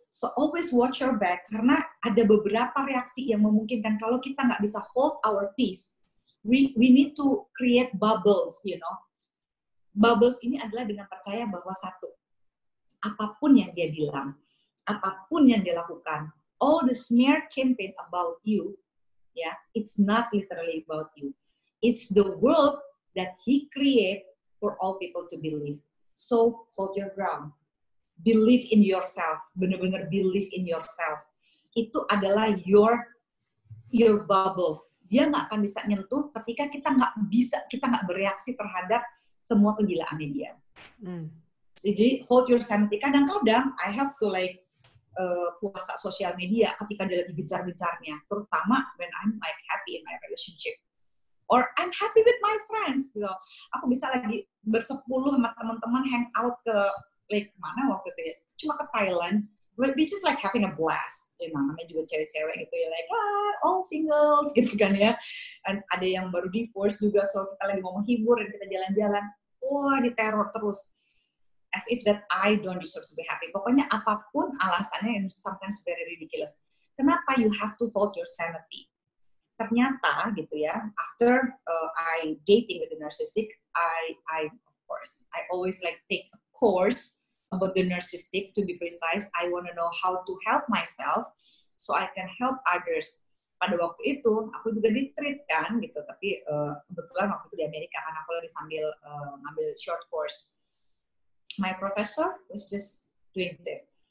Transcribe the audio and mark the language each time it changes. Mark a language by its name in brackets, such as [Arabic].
[English] So always watch your back, [Indonesian] karena ada beberapa reaksi yang memungkinkan kalau kita nggak bisa [English] hold our peace, we need to create bubbles, you know. [Indonesian] Bubbles ini adalah dengan percaya bahwa satu, apapun yang dia bilang, apapun yang dia lakukan, [English] all the smear campaign about you, [Indonesian] ya, [English] it's not literally about you. It's the world that he create for all people to believe. So hold your ground. Believe in yourself. [Indonesian] Benar-benar [English] believe in yourself. [Indonesian] Itu adalah [English] your bubbles. [Indonesian] Dia nggak akan bisa nyentuh ketika kita nggak bereaksi terhadap semua kegilaannya dia. [English] Jadi hold your sanity. [Indonesian] Kadang-kadang [English] I have to like [Indonesian] puasa sosial media ketika dia lagi gencar-gencarnya, terutama [English] when I'm like happy in my relationship. Or I'm happy with my friends, gitu. [Indonesian] Aku bisa lagi bersepuluh sama teman-teman hang out ke like kemana waktu itu ya? Cuma ke Thailand, [English] which is like having a blast. [Indonesian] Ya, namanya juga cewek-cewek gitu ya, [English] like all singles [Indonesian] gitu kan ya. Dan ada yang baru divorce juga, so kita lagi mau menghibur dan kita jalan-jalan. Wah, diteror terus. [English] As if that I don't deserve to be happy. [Indonesian] Pokoknya apapun alasannya yang [English] sometimes very ridiculous. [Indonesian] Kenapa [English] you have to hold your sanity? [Indonesian] Ternyata gitu ya, [English] after I dating with the narcissistic, I of course I always like take a course about the narcissistic. To be precise, I want to know how to help myself so I can help others. [Indonesian] Pada waktu itu aku juga di-treat kan gitu, tapi kebetulan waktu itu di Amerika karena aku lagi sambil ngambil short course. [English] My professor was just doing this.